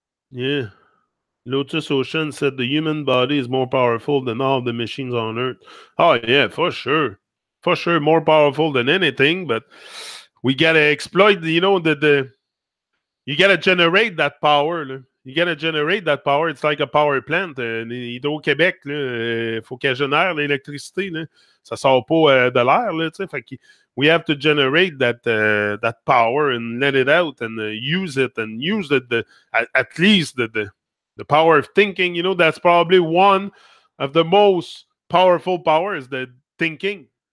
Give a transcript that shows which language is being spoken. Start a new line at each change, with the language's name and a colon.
English: Yeah. Lotus Ocean said the human body is more powerful than all the machines on Earth. Oh, yeah, for sure. For sure, more powerful than anything. But We gotta exploit, the you gotta generate that power. Là. You gotta generate that power. It's like a power plant.
French: Hydro-Québec, faut qu'elle génère l'électricité. Là. Ça sort pas de l'air. Là, fait que
English: we have to generate that power and let it out and use it and use at least the power of thinking. That's probably one of the most powerful powers, the thinking.